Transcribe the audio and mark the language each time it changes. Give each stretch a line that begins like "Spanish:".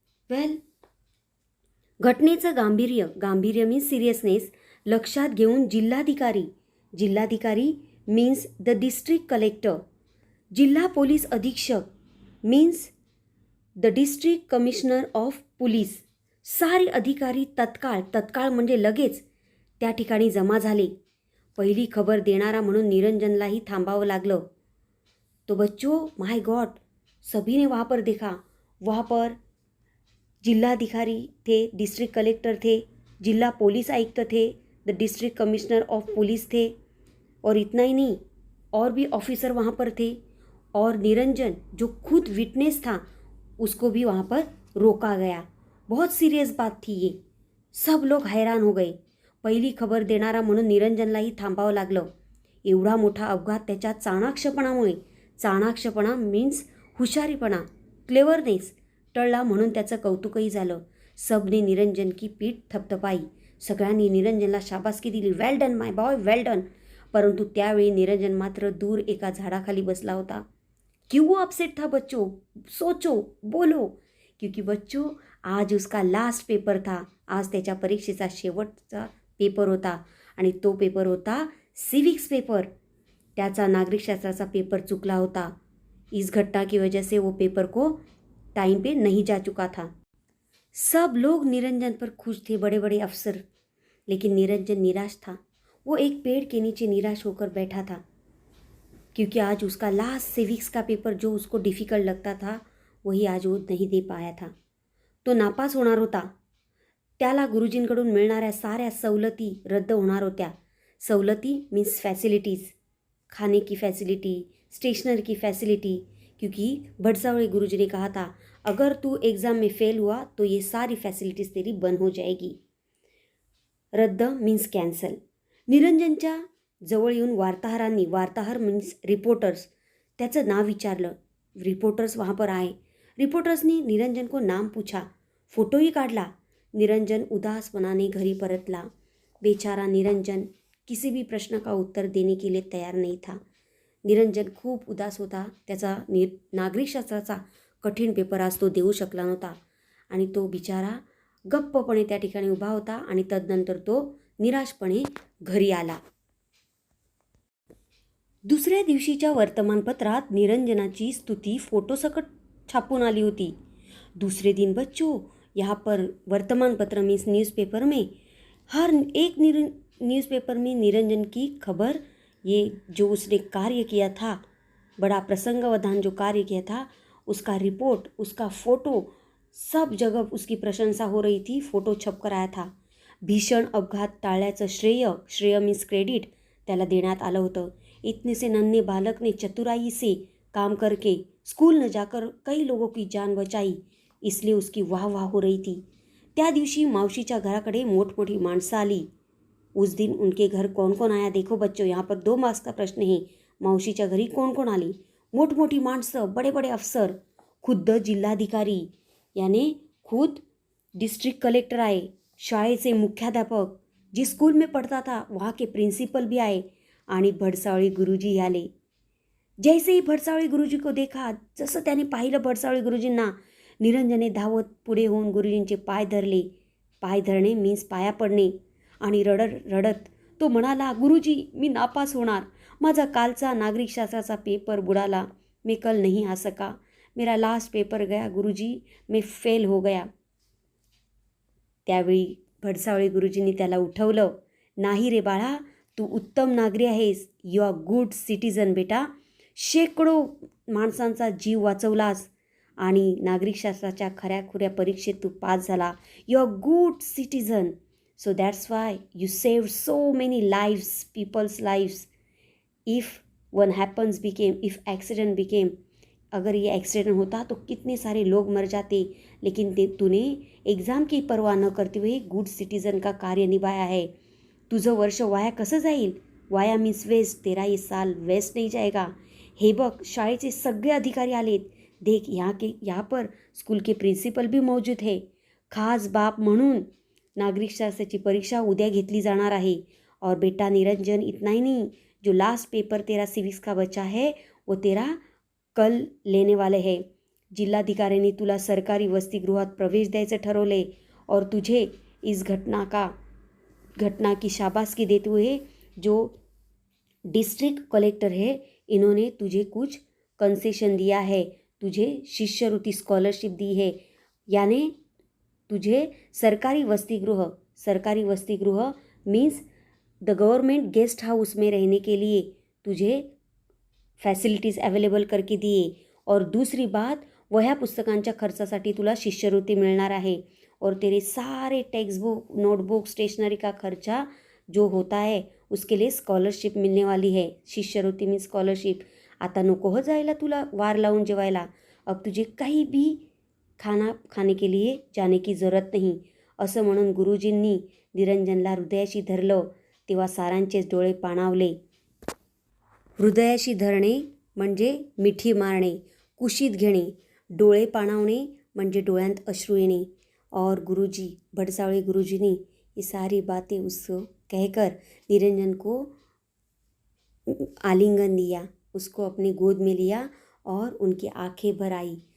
Marathi: वेल घटनेचं गांभीर्य means seriousness लक्षात घेऊन जिल्हाधिकारी मीन्स
English: the district collector,
Marathi: जिल्हा पोलीस अधीक्षक means
English: the district commissioner of police,
Marathi: सारे अधिकारी तत्काळ म्हणजे लगेच त्या ठिकाणी जमा झाले। पहिली खबर देणारा म्हणून निरंजनलाही थांबावं लागलं।
Hindi: तो बच्चों,
English: my god,
Hindi: सभी ने वहाँ पर देखा। वहाँ पर जिलाधिकारी थे, डिस्ट्रिक्ट कलेक्टर थे, जिला पुलिस आयुक्त थे,
English: the district commissioner of police
Hindi: थे और इतना ही नहीं और भी ऑफिसर वहाँ पर थे। और निरंजन जो खुद विटनेस था उसको भी वहाँ पर रोका गया। बहुत सीरियस बात थी ये। सब लोग हैरान हो गए।
Marathi: पहिली खबर देणारा म्हणून निरंजनलाही थांबावं लागलं। एवढा मोठा अपघात त्याच्या चाणाक्षपणामुळे, चाणाक्षपणा मीन्स हुशारीपणा, क्लेवरनेस टळला म्हणून त्याचं कौतुकही झालं।
Hindi: सबने निरंजन की पीठ थपथपाई।
Marathi: सगळ्यांनी निरंजनला शाबासकी दिली,
English: Well done my boy, well done.
Marathi: परंतु त्यावेळी निरंजन मात्र दूर एका झाडाखाली बसला होता।
Hindi: क्यों वो अपसेट था बच्चों? सोचो, बोलो। क्योंकि बच्चों आज उसका लास्ट पेपर था।
Marathi: आज त्याच्या परीक्षेचा शेवटचा पेपर होता आणि तो पेपर होता सिविक्स पेपर। त्याचा नागरिकशास्त्राचा पेपर चुकला होता।
Hindi: इस घटना की वजह से वो पेपर को टाइम पे नहीं जा चुका था। सब लोग निरंजन पर खुश थे, बड़े बड़े अफसर, लेकिन निरंजन निराश था। वो एक पेड़ के नीचे निराश होकर बैठा था क्योंकि आज उसका लास्ट सिविक्स का पेपर जो उसको डिफ़िकल्ट लगता था वही आज वो नहीं दे पाया था।
Marathi: तो नापास होणार होता। त्याला गुरुजींकडून मिळणाऱ्या साऱ्या सवलती रद्द होणार होत्या।
Hindi: सवलती मीन्स फैसिलिटीज़, खाने की फैसिलिटी, स्टेशनरी की फैसिलिटी, क्योंकि भटसावळे गुरुजी ने कहा था अगर तू एग्ज़ाम में फेल हुआ तो ये सारी फैसिलिटीज़ तेरी बंद हो जाएगी।
Marathi: रद्द मीन्स कॅन्सल। निरंजनच्या जवळ येऊन वार्ताहर मीन्स रिपोर्टर्स, त्याचं नाव विचारलं।
Hindi: रिपोर्टर्स वहाँ पर आए। रिपोर्टर्स ने निरंजन को नाम पूछा,
Marathi: फ़ोटो ही काढला। निरंजन उदास मनाने घरी परतला।
Hindi: बेचारा निरंजन किसी भी प्रश्न का उत्तर देने के लिए तैयार नहीं था।
Marathi: निरंजन खूप उदास होता। त्याचा नागरिकशास्त्राचा कठीण पेपर आज तो देऊ शकला नव्हता आणि तो बिचारा गप्पपणे त्या ठिकाणी उभा होता आणि तदनंतर तो निराशपणे घरी आला। दुसऱ्या दिवशीच्या वर्तमानपत्रात निरंजनाची स्तुती फोटोसकट छापून आली होती।
Hindi: दूसरे दिन बच्चों यहाँ पर वर्तमान पत्र मीन्स न्यूज़पेपर में हर एक न्यूज़पेपर में निरंजन की खबर, ये जो उसने कार्य किया था, बड़ा प्रसंगवधान जो कार्य किया था, उसका रिपोर्ट, उसका फ़ोटो, सब जगह उसकी प्रशंसा हो रही थी। फ़ोटो छप कर आया था।
Marathi: भीषण अपघात टाळल्याचं श्रेय मीन्स क्रेडिट त्याला देण्यात आलं होतं।
Hindi: इतने से नन्हे बालक ने चतुराई से काम करके स्कूल न जाकर कई लोगों की जान बचाई, इसलिए उसकी वाह वाह हो रही थी।
Marathi: त्या दिवशी मावशीच्या घराकडे मोठमोठी माणसं आली.
Hindi: उस दिन उनके घर कौन कौन आया देखो बच्चों, यहाँ पर 2 मार्क्स का प्रश्न है.
Marathi: मावशीच्या घरी कोण कोण आली? मोठमोठी माणसं,
Hindi: बड़े बड़े अफसर, खुद्द जिल्हाधिकारी यानी खुद डिस्ट्रिक्ट कलेक्टर आए,
Marathi: शाळेचे मुख्याध्यापक,
Hindi: जिस स्कूल में पढ़ता था वहाँ के प्रिंसिपल भी आए
Marathi: आणि भडसावळी गुरुजी आले.
Hindi: जैसे ही भडसावळी गुरुजी को देखा,
Marathi: जसं त्याने पाहिलं भडसावळी गुरुजींना, निरंजनने धावत पुढे होऊन गुरुजींचे पाय धरले. पाय धरणे मीन्स पाया पडणे. आणि रडत रडत तो म्हणाला, गुरुजी मी नापास होणार. माझा कालचा नागरिक शास्त्राचा पेपर बुडाला.
Hindi: मैं कल नहीं आ सका. मेरा लास्ट पेपर गया गुरुजी, मैं फेल हो गया.
Marathi: त्यावेळी भडसावळी गुरुजींनी त्याला उठवलं. नाही रे बाळा, तू उत्तम नागरिक आहेस.
English: you are good citizen
Marathi: बेटा. शेकडो माणसांचा जीव वाचवलास आणि नागरिकशास्त्राच्या खऱ्याखुऱ्या परीक्षेत तू पास झाला.
English: You are good citizen. So that's why you saved so many lives, peoples lives. If one happens became, if accident became,
Hindi: अगर ये एक्सीडेंट होता तो कितने सारे लोग मर जाते. लेकिन तूने एग्ज़ाम की परवा न करते हुए गुड सिटीज़न का कार्य निभाया है.
Marathi: तुझं वर्ष वाया कसं जाईल? वाया मीन्स वेस्ट.
Hindi: तेरा ये साल वेस्ट नहीं जाएगा.
Marathi: हे बघ, शाळेचे सगळे अधिकारी आलेत.
Hindi: देख यहाँ पर स्कूल के प्रिंसिपल भी मौजूद है.
Marathi: खास बाप म्हणून नागरिकशास्त्राची परीक्षा उद्या घेतली जाणार आहे.
Hindi: और बेटा निरंजन, इतना ही नहीं, जो लास्ट पेपर तेरा सिविक्स का बचा है वो तेरा कल लेने वाले है.
Marathi: जिल्हाधिकाऱ्यांनी तुला सरकारी वसतिगृहात प्रवेश द्यायचं ठरवले
Hindi: और तुझे इस घटना की शाबाशकी देते हुए जो डिस्ट्रिक्ट कलेक्टर है, इन्होंने तुझे कुछ कंसेशन दिया है. तुझे शिष्यवृत्ति स्कॉलरशिप दी है. यानी तुझे सरकारी वसतिगृह means
English: the government guest house
Hindi: में रहने के लिए तुझे फैसिलिटीज़ अवेलेबल करके दिए. और दूसरी बात,
Marathi: वह्या पुस्तकांच्या खर्चासाठी तुला शिष्यवृत्ती मिळणार आहे.
Hindi: और तेरे सारे टेक्स्ट बुक, नोटबुक, स्टेशनरी का खर्चा जो होता है उसके लिए स्कॉलरशिप मिलने वाली है.
Marathi: शिष्यवृत्ती मीन्स स्कॉलरशिप. आता नको हो जायला तुला वार लावून जेवायला.
Hindi: अब तुझे काही भी खाना खाने के लिए जाने की ज़रूरत नहीं.
Marathi: असं म्हणून गुरुजींनी निरंजनला हृदयाशी धरलं. तेव्हा सारांचेच डोळे पाणावले. हृदयाशी धरणे म्हणजे मिठी मारणे, कुशीत घेणे. डोळे पाणावणे म्हणजे डोळ्यांत अश्रू येणे.
Hindi: और गुरुजी, भडसावळी गुरुजी ने ये सारी बातें उसको कहकर निरंजन को आलिंगन दिया, उसको अपनी गोद में लिया और उनकी आंखें भर आई.